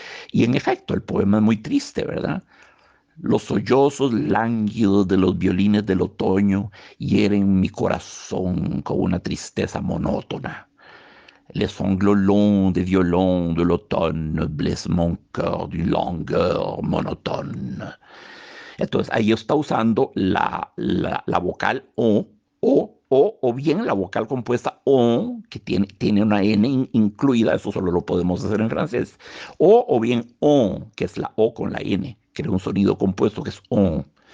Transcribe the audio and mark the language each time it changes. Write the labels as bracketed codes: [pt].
[es] Y en efecto, el poema es muy triste, ¿verdad? Los sollozos lánguidos de los violines del otoño hieren mi corazón con una tristeza monótona. [fr] Les sanglots longs des violons de l'automne blessent mon cœur d'une longueur monotone. [es] Entonces ahí está usando la vocal o bien la vocal compuesta o, que tiene una N incluida, eso solo lo podemos hacer en francés, o bien o, que es la O con la N, que es un sonido compuesto que es o.